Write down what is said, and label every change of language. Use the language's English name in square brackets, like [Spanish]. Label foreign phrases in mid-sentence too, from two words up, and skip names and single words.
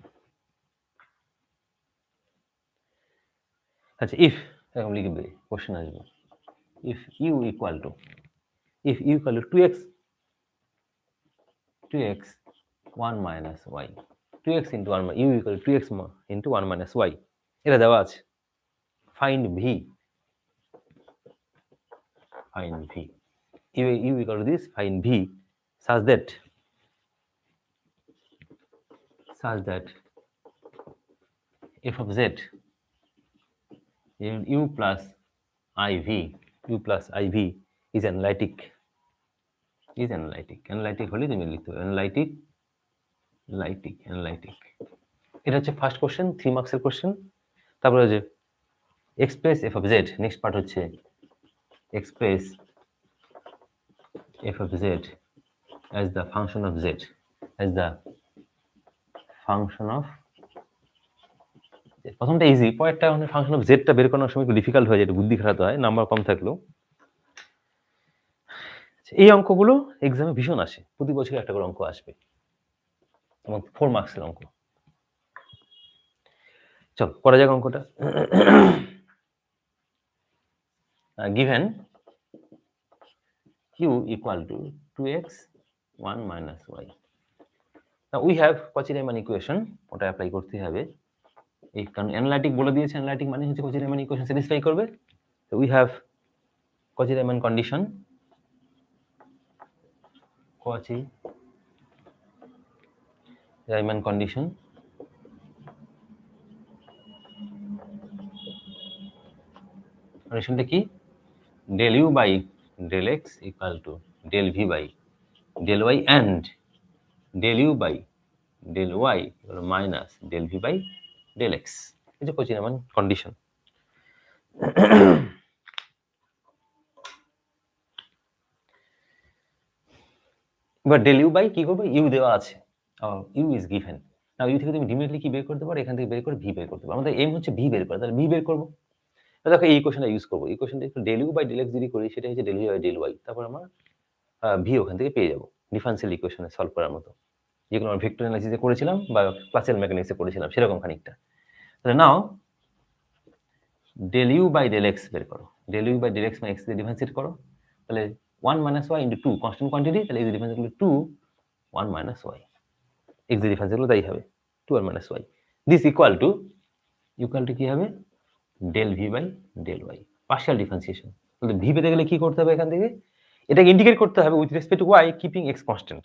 [Bangla] আচ্ছা, if এরকম লিখবে, কোশ্চেন আসবে, [English] if u equal to 2x 1 minus y, 2x into 1, u equal to 2x into 1 minus y, [Bangla] এটা দেওয়া আছে। [English] find v u equal to this, find v such that f of z u plus iv is analytic। [Bangla] analytic হলে তুমি লিখতে হবে analytic। এটা হচ্ছে ফার্স্ট কোশ্চেন, 3 মার্কসের কোশ্চেন। তারপরে যে [English] express f of z, next part [Bangla] হচ্ছে [English] express f of z as the function of z, [Bangla] প্রথমটা ইজি, পরেরটা মানে [English] function of [Bangla] জেডটা বের করার সময় একটু ডিফিকাল্ট হয়ে যায়, একটু বুদ্ধি খাটাতে হয়, নাম্বার কম থাকলেও। এই অঙ্কগুলো এক্সামে ভীষণ আসে, প্রতি বছর একটা করে অঙ্ক আসবে, এবং 4 মার্কসের অঙ্ক। চল করা যাক অঙ্কটা। [English] given q equal to 2x 1 minus y, now we have Cauchy-Riemann equation, [Bangla] ওটা অ্যাপ্লাই করতে হবে। এই কারণ অ্যানালাইটিক বলে দিয়েছে, অ্যানালাইটিক মানে হচ্ছে [English] Cauchy-Riemann equation [Bangla] স্যাটিসফাই করবে। [English] so we have Cauchy-Riemann condition, [Bangla] কন্ডিশনটা কি? [English] del u by del x equal to del v by del y and del u by del y equal to minus del v by del x। [Bangla] এই যে Cauchy-Riemann কন্ডিশন। এবার [English] del u by [Bangla] কি করবে? u দেওয়া আছে, [English] u is given। [Bangla] নাও u থেকে তুমি ডিরেক্টলি কি বের করতে পারো? এখান থেকে বের করে v বের করতে পারো। আমাদের এম হচ্ছে v বের করা, তাহলে v বের করব। দেখো এই ইকুয়েশনটা ইউজ করব। ইকুয়েশনটা একটু [English] del u by del x [Bangla] যদি করি, সেটা হচ্ছে [English] del v by del y, [Bangla] তারপর আমরা v ওখান থেকে পেয়ে যাব, [English] differential equation [Bangla] সলভ করার মতো, যেগুলো আমরা [English] vector analysis [Bangla] করেছিলাম বা [English] classical mechanics [Bangla] করেছিলাম, সেরকম খানিকটা। তাহলে নাও [English] del u by del x [Bangla] বের করো, [English] del u by del x [Bangla] মানে x দিয়ে ডিফারেন্সিয়েট করো, তাহলে [English] 1 minus y into 2 constant quantity, [Bangla] তাহলে এই ডিফারেন্স হলো [English] 2 1 minus y। [Bangla] x যে ডিফারেন্স হলো তাই হবে [English] 2r minus y this equal to [Bangla] কি হবে [English] del v by del y partial differentiation. [Bangla] তাহলে ভি পেতে গেলে কি করতে হবে এখান থেকে এটাকে ইন্টিগ্রেট করতে হবে [English] with respect to y keeping x constant.